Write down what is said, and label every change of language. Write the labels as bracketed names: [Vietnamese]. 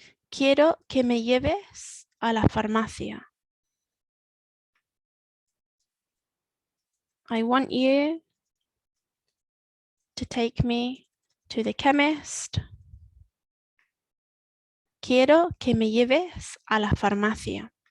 [Spanish] Quiero que me lleves a la farmacia. [English] I want you to take me to the chemist. [Spanish] Quiero que me lleves a la farmacia.